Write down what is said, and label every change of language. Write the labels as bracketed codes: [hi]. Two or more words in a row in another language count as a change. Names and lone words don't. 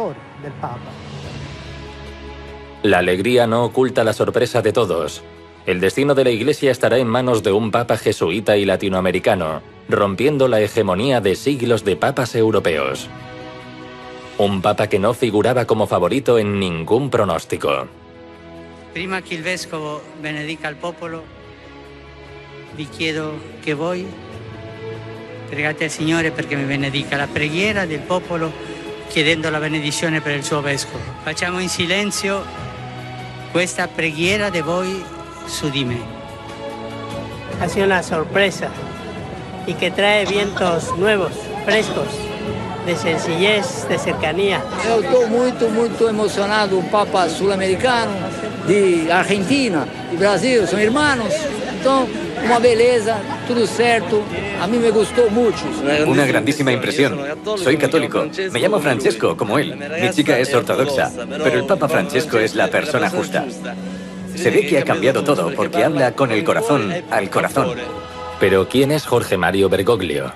[es] La alegría no oculta la sorpresa de todos. El destino de la Iglesia estará en manos de un papa jesuita y latinoamericano, rompiendo la hegemonía de siglos de papas europeos. Un papa que no figuraba como favorito en ningún pronóstico. [it] Prima che il vescovo benedica il popolo, vi chiedo che voi pregate al Signore perché mi benedica la preghiera del popolo chiedendo la benedizione per il suo vescovo. Facciamo in silenzio questa preghiera di voi su di me. [es] Ha sido una sorpresa y que trae vientos nuevos, frescos, de sencillez, de cercanía. [pt] Eu estou muito emocionado, o Papa sul-americano, de Argentina, de Brasil, são irmãos. Então, uma beleza, tudo certo. [es] A mí me gustó mucho. Una grandísima impresión. Soy católico. Me llamo Francesco, como él. Mi chica es ortodoxa, pero el Papa Francesco es la persona justa. Se ve que ha cambiado todo porque habla con el corazón al corazón. Pero ¿quién es Jorge Mario Bergoglio?